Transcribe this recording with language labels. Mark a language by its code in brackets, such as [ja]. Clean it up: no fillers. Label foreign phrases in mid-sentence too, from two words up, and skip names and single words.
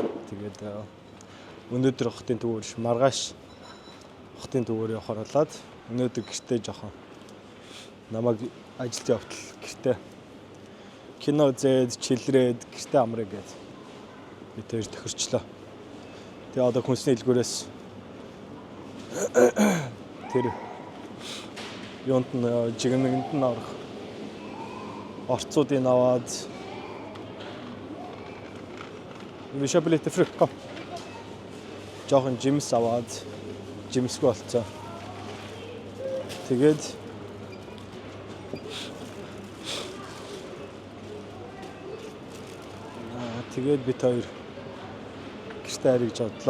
[mn] Тэгээд өнөөдөр хотын төвөөр маргааш хотын төвөөр явахаар болоод өнөөдөр гэртээ жоохон намайг ажилд явтал гэртээ кино үзээд чилрээд гэртээ амраа гэж би тэр тохирчлоо. Тэгээ одоо хүнсний хэлгүүрээс тэр юунд нь жигнэгэнд нь орох орцуудыг аваад [sv] Vi köper lite frukt. [mn] Жоохон жимс аваад жимсгүй болцоо. Тэгээд бид хоёр гэртээ харьж бодлоо.